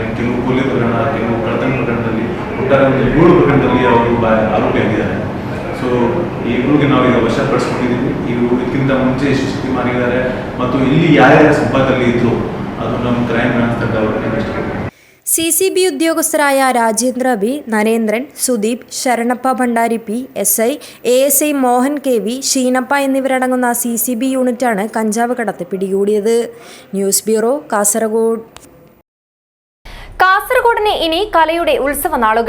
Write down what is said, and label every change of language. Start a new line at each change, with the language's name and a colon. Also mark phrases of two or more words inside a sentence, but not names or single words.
Kannada: ಕೆಲವು ಕೊಲೆ ಪ್ರಕರಣ, ಕೆಲವು ಕಳ್ಳತನ ಪ್ರಕರಣದಲ್ಲಿ ಒಟ್ಟಾರೆ ಒಂದು 7 ಪ್ರಕರಣದಲ್ಲಿ ಅವರು ಆರೋಪಿಯಾಗಿದ್ದಾರೆ. ಸೊ ಈ ಇಬ್ಬರಿಗೆ ನಾವು ಈಗ ವಶ ಪಡಿಸ್ಕೊಂಡಿದ್ದೀವಿ. ಇವು ಇದಕ್ಕಿಂತ ಮುಂಚೆ ಎಷ್ಟು ಸತಿ ಮಾಡಿದ್ದಾರೆ ಮತ್ತು ಇಲ್ಲಿ ಯಾರ್ಯಾರ ಸಂಪರ್ಕದಲ್ಲಿ ಇದ್ರು ಅದು ನಮ್ಮ
English: crime branch
Kannada: ತಂಡ ಅವರಿಗೆ ಇಷ್ಟಪಡ್ತೀನಿ.
Malayalam: CCB ഉദ്യോഗസ്ഥരായ രാജേന്ദ്ര ബി, നരേന്ദ്രൻ, സുദീപ്, ശരണപ്പ ഭണ്ഡാരി പി, SI, ASI മോഹൻ KV, ഷീനപ്പ എന്നിവരടങ്ങുന്ന CCB യൂണിറ്റാണ് കഞ്ചാവ് കടത്ത് പിടികൂടിയത്.
English: news bureau, കാസർഗോഡ്.
Malayalam: കാസർഗോഡിന് ഇനി കലയുടെ ഉത്സവ നാളുകൾ.